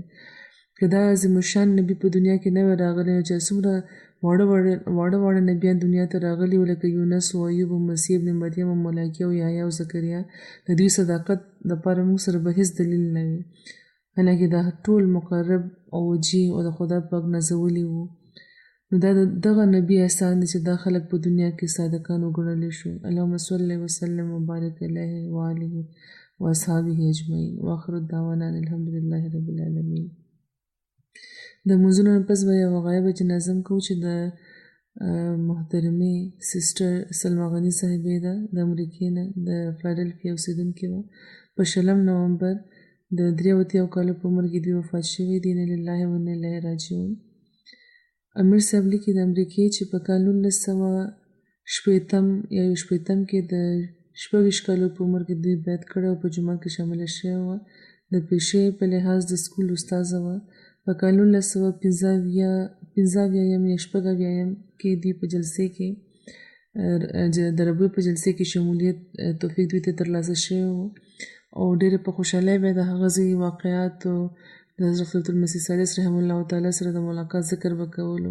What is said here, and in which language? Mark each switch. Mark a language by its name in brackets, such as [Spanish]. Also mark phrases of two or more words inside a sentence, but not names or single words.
[Pashto] که دا عظیم الشان نبی په دنیا کې نه وی راغلی نو چې څومره واړه نبیان دنیا ته راغلي وو لکه یونس او ایوب او مسیح ابن مریم او ملایکه او یحیی او زکریا، د دوی صداقت دپاره موږ سره به هېڅ دلیل نه وي، حالانکې دا ټول مقرب او وجیه او د خدای پاک نازولي وو. نو دا دغه نبی احسان دی چې دا خلک په دنیا کې صادقان وګڼلی شو. [Arabic] اللهم صل وسلم وبارک علیه وآله واصحابه اجمعین واخر دعوانا الحمدلله رب العالمین. [Pashto] د لمونځونو نه پس به یوه غایبه جنازه هم کوو چې د محترمې سسټر سلما غني صاحبې ده، د امریکې نه د فلادلفیا اوسېدونکې وه. په 20 نومبر د 83 کالو په عمر کې دوی وفات شوي دي. [Arabic] انا لله و انا الیه راجعون. [Pashto] امیر صاحب لیکي د امریکې چې په کال 1960 کې د 26 کالو په عمر کې دوی بیعت کړی او په جومات کې شامله شوې وه. د پیشې په لحاظ د سکول استاذه وه. په کال 1985 کې دوی په جلسې کې د ربوع په جلسې کې شمولیت توفیق دوی ته ترلاسه شوی و او ډېرې په خوشحالۍ به د هغه ځای واقعات او د حضرت المسیح ثالث [Arabic] رحم الله تعالی [Pashto] سره د ملاقات ذکر به کولو.